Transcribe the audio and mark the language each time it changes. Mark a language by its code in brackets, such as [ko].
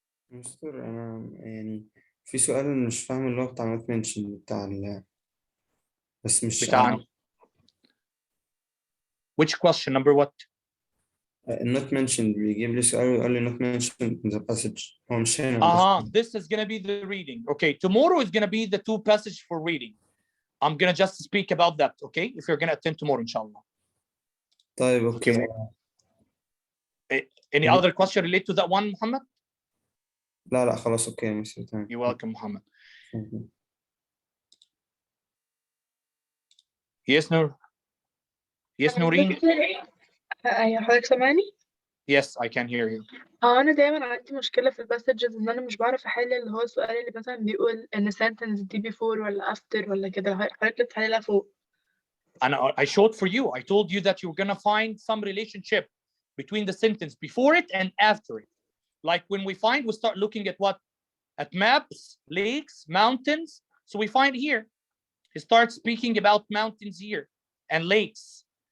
[ar] مستر أنا يعني في سؤال أنا مش فاهم اللي هو بتاع [en] not mention [ar] بتاع بس مش بتاع [en] which question number what? not mentioned [ar] بيجيب لي سؤال ويقول لي [en] not mentioned in the passage [ar] هو مش هنا [en] this is gonna be the reading. Okay, tomorrow is gonna be the 2 passages for reading. I'm gonna just speak about that. Okay, if you're gonna attend tomorrow, inshallah. [ar] طيب [en] okay. Any other question related to that one, Muhammad? [ar] لا خلاص [en] okay [ar] مستر تمام. [en] You're welcome, Muhammad. Yes, Noor. Yes, Nooreen. [ar] أيوة حضرتك سامعني؟ [en] Yes, I can hear you. [ar] أنا دايما عندي مشكلة في الباسجز إن أنا مش بعرف أحل اللي هو السؤال اللي مثلا بيقول إن sentence دي before ولا after ولا كده حضرتك بتحللها فوق. [en] And I showed for you. I told you that you're gonna find some relationship between the sentence before it and after it. Like when we start looking at what? At maps, lakes, mountains. So we find here, he starts speaking about mountains here and lakes.